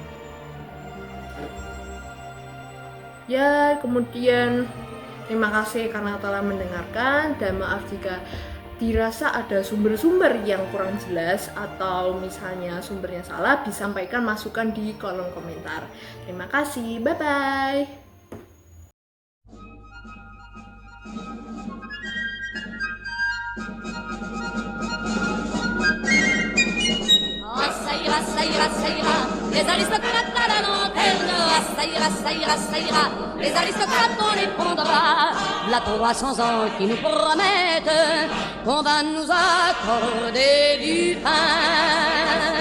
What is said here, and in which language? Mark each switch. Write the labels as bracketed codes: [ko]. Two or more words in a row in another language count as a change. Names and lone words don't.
[id] Ya, kemudian terima kasih karena telah mendengarkan, dan maaf jika dirasa ada sumber-sumber yang kurang jelas atau misalnya sumbernya salah, disampaikan masukan di kolom komentar. Terima kasih, bye-bye. [fr] Ça ira, les aristocrates à la lanterne, ça ira, les aristocrates on les pondra, la 300 ans qui nous promettent qu'on va nous accorder du pain.